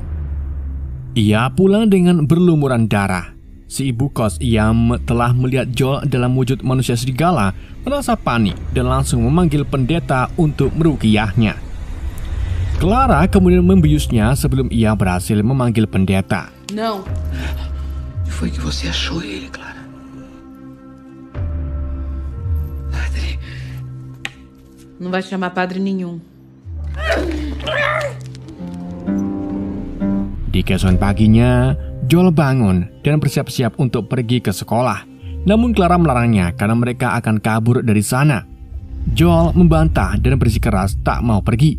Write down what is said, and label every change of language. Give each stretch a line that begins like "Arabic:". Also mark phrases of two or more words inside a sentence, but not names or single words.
Indonesian: Ia pulang dengan berlumuran darah. Si ibu kos yang telah melihat Joel dalam wujud manusia serigala merasa panik dan langsung memanggil pendeta untuk meruqyahnya. Clara kemudian membiusnya sebelum ia berhasil memanggil pendeta.
Portuguese: Não. E foi que você achou ele, Clara? Padre, Não vai chamar padre nenhum.
Indonesian: Di keesokan paginya, Joel bangun dan bersiap-siap untuk pergi ke sekolah. Namun Clara melarangnya karena mereka akan kabur dari sana. Joel membantah dan bersikeras tak mau pergi.